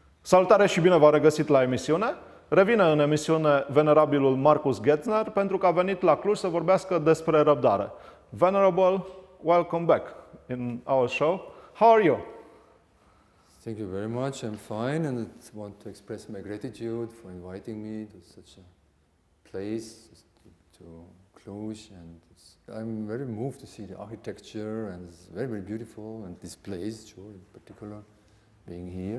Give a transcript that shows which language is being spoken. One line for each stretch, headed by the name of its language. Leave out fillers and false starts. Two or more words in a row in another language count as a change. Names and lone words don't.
Romanian: Salutare și bine v-am regăsit la emisiune. Revine în emisiune Venerabilul Markus Getzner pentru că a venit la Cluj să vorbească despre răbdare.
English: Venerable, welcome back in our show. How are you? Thank you very much. I'm fine, and I want to express my gratitude for inviting me to such a place, to Cluj, and I'm very moved to see the architecture, and it's very, very beautiful, and this place, sure, in particular, being here.